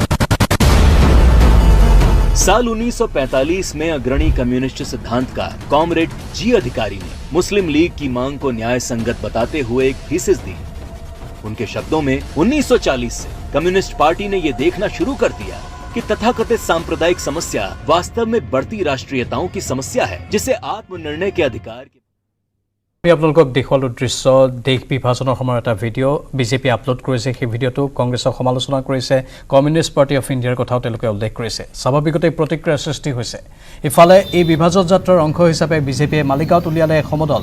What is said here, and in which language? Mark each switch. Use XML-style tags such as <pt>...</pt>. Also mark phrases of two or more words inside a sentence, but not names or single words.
<hi>साल 1945 में अग्रणी कम्युनिस्ट सिद्धांतकार कॉमरेड जी अधिकारी ने मुस्लिम लीग की मांग को न्याय संगत बताते हुए एक थीसिस दी। उनके शब्दों में 1940 से कम्युनिस्ट पार्टी ने यह देखना शुरू कर दिया कि तथाकथित सांप्रदायिक समस्या वास्तव में बढ़ती राष्ट्रीयताओं की समस्या है, जिसे आत्मनिर्णय के अधिकार की</hi> <as>আপোনালোকক দেখুৱালো দৃশ্য দেশ বিভাজনৰ সময়ৰ এটা ভিডিঅ' বিজেপি আপলোড কৰিছে। সেই ভিডিঅ'টো কংগ্ৰেছক সমালোচনা কৰিছে, কমিউনিষ্ট পাৰ্টি অফ ইণ্ডিয়াৰ কথাও তেওঁলোকে উল্লেখ কৰিছে। স্বাভাৱিকতে প্ৰতিক্ৰিয়াৰ সৃষ্টি হৈছে। ইফালে এই বিভাজন যাত্ৰাৰ অংশ হিচাপে বিজেপিয়ে মালিগাঁৱত উলিয়ালে সমদল।</as>